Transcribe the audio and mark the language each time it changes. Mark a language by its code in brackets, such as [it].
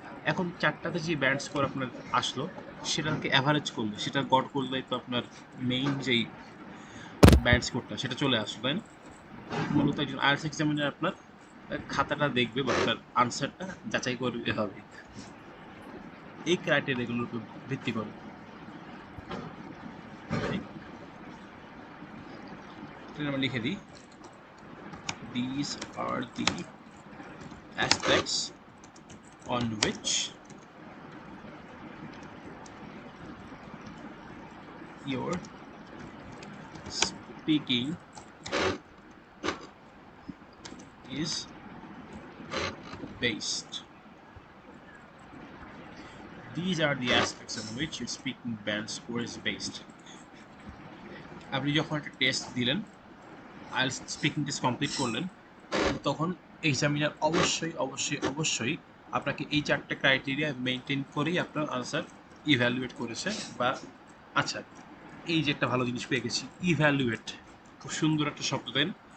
[bn] এখন 4টাতে যে band score আপনার আসলো সেটাকে অ্যাভারেজ করলে, সেটা গড় করলে তো আপনার মেইন যেই ব্যান্ড স্কোরটা সেটা চলে আসলো, তাই না? মূলত একজন আইএলটিএস এক্সামিনার আপনার খাতাটা দেখবে বা আপনার আনসারটা যাচাই করবে হবে এই ক্রাইটেরিয়াগুলোর উপর ভিত্তি করে। আমরা লিখে দিই, [en] these are the aspects on which your speaking is based. These are the aspects on which your speaking band score is based. [bn] আপনি যখন একটা টেস্ট দিলেন, আইএলটিএস স্পিকিং টেস্ট কমপ্লিট করলেন, তখন এক্সামিনার অবশ্যই অবশ্যই অবশ্যই আপনাকে এই 4টে ক্রাইটেরিয়া মেনটেন করেই আপনার আনসার ইভ্যালুয়েট করেছে। বা আচ্ছা, এই যে একটা ভালো জিনিস পেয়ে গেছি, ইভ্যালুয়েট, খুব সুন্দর একটা শব্দ, তাই না?